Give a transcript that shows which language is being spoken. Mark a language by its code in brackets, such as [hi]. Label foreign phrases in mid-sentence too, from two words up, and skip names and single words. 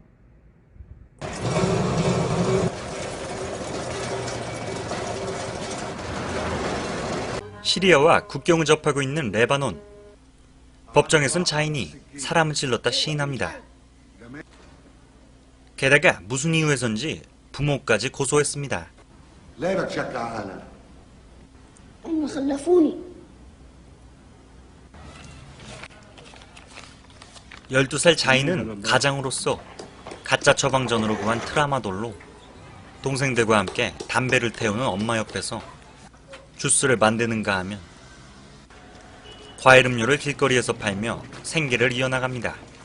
[ko] 시리아와 국경을 접하고 있는 레바논. 법정에선 자인이 사람을 찔렀다 시인합니다. 게다가 무슨 이유에선지 부모까지 고소했습니다. [ar] ليه بتشكى على [ko] 12살 자인은 가장으로서 가짜 처방전으로 구한 트라마돌로 동생들과 함께 담배를 태우는 엄마 옆에서 주스를 만드는가 하면 과일 음료를 길거리에서 팔며 생계를 이어나갑니다.